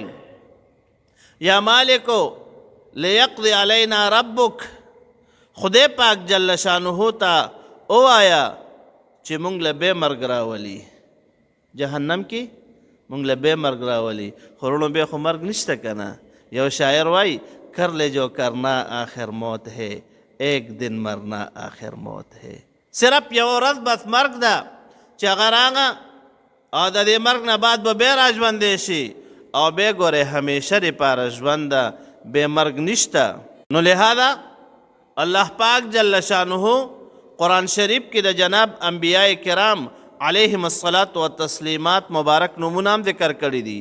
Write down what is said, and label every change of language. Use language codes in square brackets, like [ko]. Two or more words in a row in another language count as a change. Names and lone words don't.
[ar] یا مالکو لیقضي علینا ربک، [ps] خدای پاک جل شانه ته ووایه چې موږ له بې مرګ راولي. جهنم کې موږ له بې مرګ راولي. خورونو بیا خو مرګ نشته که نه؟ یو شاعر وایي [ur] کر لے جو کرنا آخر موت ہے، [ps] ایک دن مرنا آخر موت ہے. صرف یو ورځ بس مرګ ده چې هغه راغه او د دې مرګ نه بعد به بیا را ژوندی شي او بیا ګورې همیشه دپاره ژوند ده، بې مرګ نشته. نو لہذا الله پاک جل شانه قرآن شریف کې د جناب انبیاء کرام [ar] علیهم الصلاة والتسلیمات [ps] مبارک نومونه هم ذکر کړي دي.